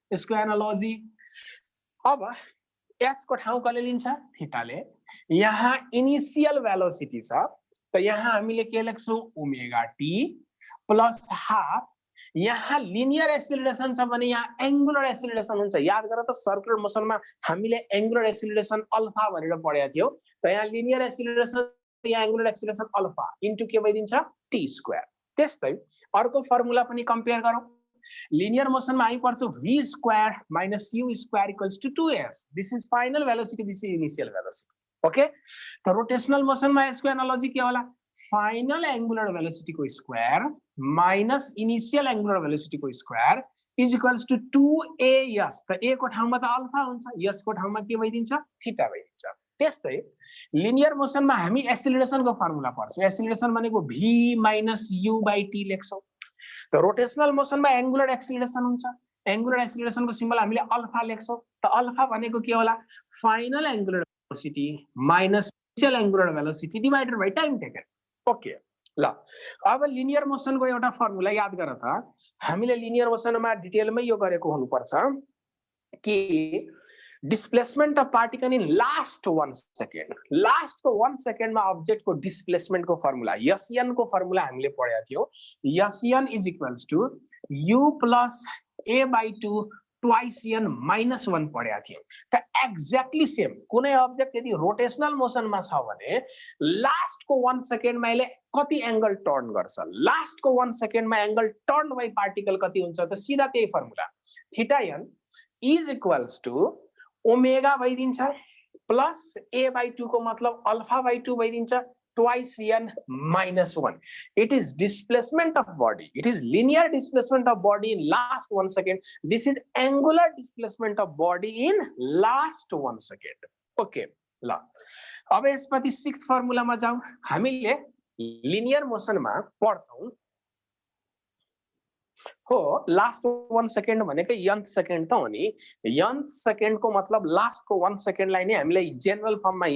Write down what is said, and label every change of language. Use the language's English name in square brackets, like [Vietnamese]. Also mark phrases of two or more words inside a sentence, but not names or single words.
[Nepali] सेकेन्डमा जाउँ, यसको एनालोजी। अब s को ठाउँ कसले लिन्छ थीटाले यहाँ [English] initial velocity [Nepali] छ त यहाँ हामीले के लेख्छौं [English] omega t plus half [Nepali] यहाँ [English] linear acceleration [Nepali] छ भने यहाँ [English] angular acceleration [Nepali] हुन्छ याद गर त सर्कुलर मोसनमा हामीले [English] angular acceleration alpha [Nepali] भनेर पढेका थियौ त यहाँ [English] linear acceleration [Nepali] यहाँ [English] angular acceleration alpha into [Nepali] के भइदिन्छ [English] t square [Nepali] त्यस्तै अर्को फर्मुला पनि कम्पेयर गरौँ [English] linear motion [Nepali] में हामी पढ्छौं [English] v square minus u square equals to 2s this is final velocity this is initial velocity okay [Nepali] तो [English] rotational motion [Nepali] में यसको एनालोजी के होला [English] final angular velocity [Nepali] को [English] square minus initial angular velocity [Nepali] को [English] square is equals to [Nepali] 2as त a को ठाउँमा त अल्फा हुन्छ s को ठाउँमा के भइदिन्छ थीटा भइदिन्छ त्यस्तै [English] linear motion [Nepali] में हामी एक्सिलरेशन को फर्मुला पढ्छौं एक्सिलरेशन भनेको [English] v minus u by t [Nepali] लेख्छौं तो [English] rotational motion [Nepali] में [English] angular acceleration [Nepali] हुन्छ [English] angular acceleration [Nepali] को सिम्बल हामीले अल्फा लेख्छौं त अल्फा भनेको के होला [English] final angular velocity minus initial angular velocity divided by time taken okay [Nepali] ल अब [English] linear motion [Nepali] को एउटा फर्मुला याद गर त हामीले [English] linear motion [Nepali] मा डिटेलमै यो गरेको हुनुपर्छ कि [English] displacement of particle in last 1 second [Nepali] लास्ट को 1 सेकेन्ड मा ऑब्जेक्ट को डिस्प्लेसमेन्ट को फर्मुला Sn को फर्मुला हामीले पढेका थियौ Sn [English] is equals to u plus a by 2 twice n minus 1 [Nepali] पढेका थियौ त [English] exactly same [Nepali] कुनै ऑब्जेक्ट यदि [English] rotational motion [Nepali] मा छ भने लास्ट को 1 सेकेन्ड मा यसले कति एंगल टर्न गर्छ लास्ट को 1 सेकेन्ड मा [English] angle turn by particle [Nepali] कति हुन्छ त सीधा त्यही फर्मुला [English] theta n is equals to omega [Nepali] भइदिन्छ प्लस a by 2 को मतलब अल्फा by 2 भइदिन्छ [English] twice n minus 1 it is displacement of body it is linear displacement of body in last 1 second this is angular displacement of body in last 1 second okay [Nepali] ल अब यसपछि 6th फर्मुला मा जाऊ हामीले [English] linear motion [Nepali] मा पढ्छौं हो [English] last 1 second [Nepali] भनेको nth सेकेन्ड त हो नि nth सेकेन्ड को मतलब लास्ट को 1 सेकेन्ड लाई नै हामीले [English] general form [Nepali] मा